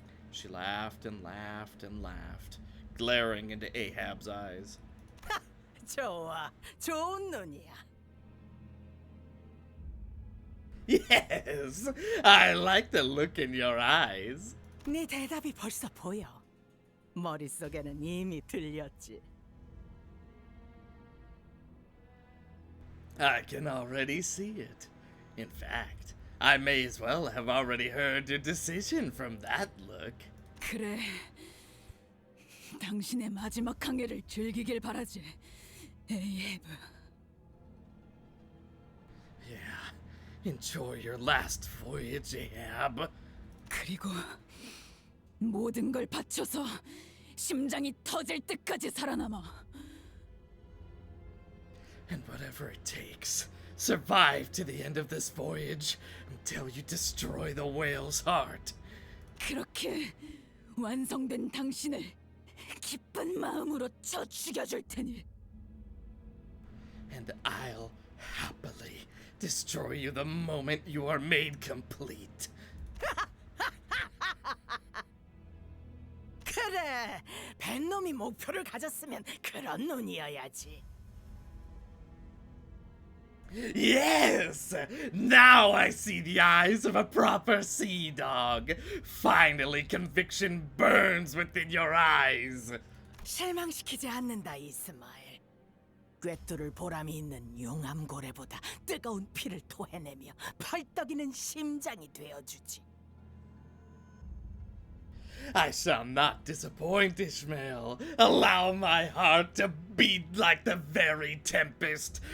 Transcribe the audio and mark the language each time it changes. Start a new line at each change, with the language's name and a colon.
English: She laughed and laughed and laughed, glaring into Ahab's eyes.
Korean: 좋아, 좋은 눈이야.
English: Yes, I like the look in your eyes.
Korean: 네 대답이 벌써 보여. 머릿속에는 이미 들렸지.
English: I can already see it. In fact, I may as well have already heard your decision from that look.
Korean: 그래. 당신의 마지막 항해를 즐기길 바라지. 에이브.
English: Yeah, enjoy your last voyage, Ahab.
Korean: 그리고 모든 걸 바쳐서 심장이 터질 때까지 살아남아.
English: And whatever it takes, survive to the end of this voyage until you destroy the whale's heart.
Korean: 그렇게 완성된 당신을 기쁜 마음으로 쳐 죽여줄 테니.
English: And I'll happily destroy you the moment you are made complete.
Korean: 그래, 벤놈이 목표를 가졌으면 그런 눈이어야지.
English: Yes! Now I see the eyes of a proper sea dog. Finally, conviction burns within your eyes.
Korean: 실망시키지 않는다, 이스마엘. 꿰뚫을 보람이 있는 용암고래보다 뜨거운 피를 토해내며 펄떡이는 심장이 되어주지.
English: I shall not disappoint, Ishmael. Allow my heart to beat like the very tempest.